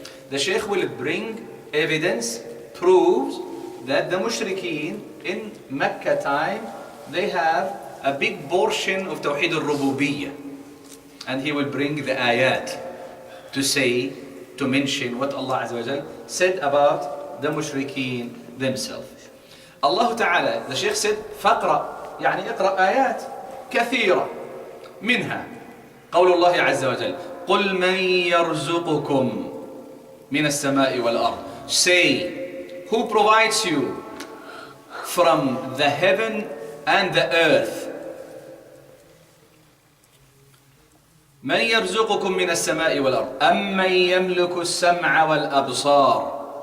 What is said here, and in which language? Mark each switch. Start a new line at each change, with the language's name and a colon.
English: The Shaykh will bring evidence, proves that the mushrikeen in Mecca time, they have a big portion of توحيد الربوبية. And he will bring the ayat to say, to mention what Allah Azza wa Jal said about the mushrikeen themselves. Allah Ta'ala, the Shaykh said,
Arabic: فَقْرَأ, يعني اقرأ آيات كثيرة منها قول الله عز وجل قل من يرزقكم من السماء والأرض.
English: Say, who provides you from the heaven and the earth?
Arabic: من يرزقكم من السماء والأرض أمن يملك السمع والأبصار.